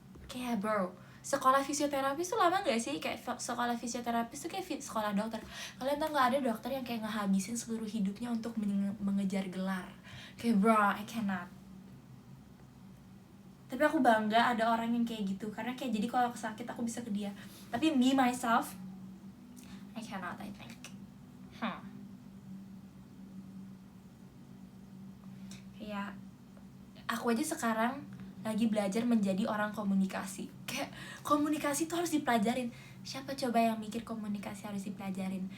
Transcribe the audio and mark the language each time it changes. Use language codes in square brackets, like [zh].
[id] Kayak bro, sekolah fisioterapis tuh lama gak sih? Kayak sekolah fisioterapis tuh kayak sekolah dokter. Kalian tau gak ada dokter yang kayak ngehabisin seluruh hidupnya untuk mengejar gelar? [en] Kayak bro, I cannot. [id] Tapi aku bangga ada orang yang kayak gitu, karena kayak jadi kalau aku sakit aku bisa ke dia. [en] Tapi me myself, I cannot, I think. [id] Kayak aku aja sekarang lagi belajar menjadi orang komunikasi. Kayak komunikasi tuh harus dipelajarin. Siapa coba yang mikir komunikasi harus dipelajarin?